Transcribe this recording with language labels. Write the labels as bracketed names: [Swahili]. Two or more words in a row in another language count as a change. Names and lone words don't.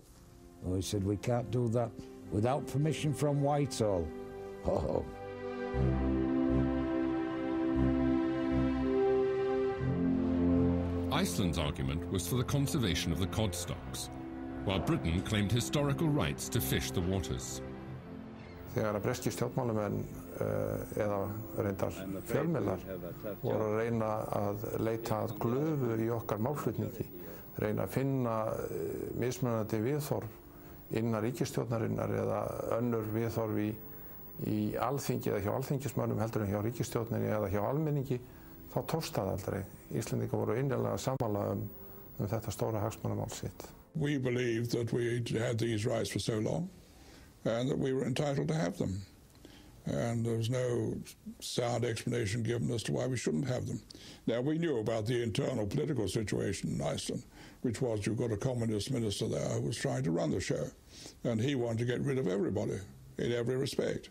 [English] Oh, he said, we can't do that without permission from Whitehall. Oh. Iceland's argument was for the conservation of the cod stocks, while Britain claimed historical rights to fish the waters. [Icelandic] Þegar að breski stjórnmálamenn eða reyndar fjölmiðlar voru að reyna að leita að glöfu í okkar málflutningi, reyna að finna mismunandi viðhorf innan ríkisstjórnarinnar eða önnur viðhorf í alþingi eða hjá alþingismönnum heldur en hjá ríkisstjórninni eða hjá almenningi, þá tókst það aldrei. Íslendingar voru innilega sammála þetta stóra hagsmunamál sitt. [English] We believed that we had these rights for so long and that we were entitled to have them. And there was no sound explanation given as to why we shouldn't have them. Now, we knew about the internal political situation in Iceland, which was you've got a communist minister there who was trying to run the show, and he wanted to get rid of everybody in every respect.